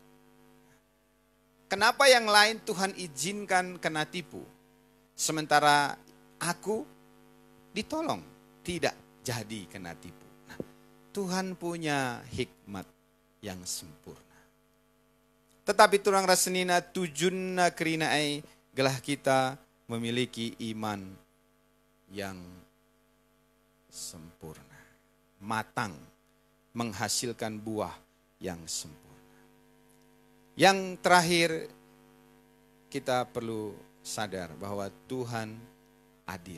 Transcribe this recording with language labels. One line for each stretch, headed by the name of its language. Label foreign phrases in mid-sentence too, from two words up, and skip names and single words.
Indonesian: Kenapa yang lain Tuhan izinkan kena tipu? Sementara aku ditolong, tidak jadi kena tipu. Nah, Tuhan punya hikmat yang sempurna. Tetapi
Batak Karo: turang rasenina tujunna kerinaai gelah
Indonesian: kita memiliki iman yang sempurna. Matang, menghasilkan buah yang sempurna. Yang terakhir, kita perlu sadar bahwa Tuhan adil.